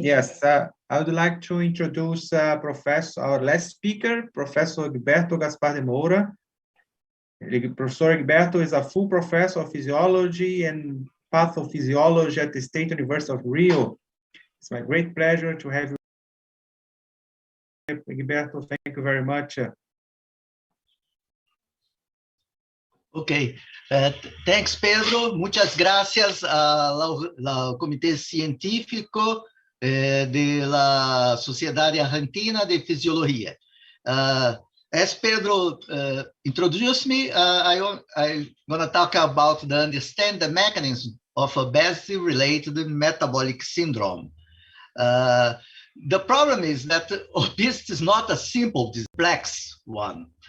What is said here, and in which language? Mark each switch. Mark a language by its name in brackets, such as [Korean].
[English] Yes, I would like to introduce our last speaker, Professor Egberto Gaspar de Moura. Professor Egberto is a full professor of physiology and pathophysiology at the State University of Rio. It's my great pleasure to have you, Egberto. Thank you very much. Ok, thanks [Spanish] Pedro, muchas gracias al Comité Científico de la Sociedad Argentina de Fisiología. [English] As Pedro introduced me, I'm going to talk about understand the mechanism of obesity-related metabolic syndrome. The problem is that obesity is not a simple, complex one.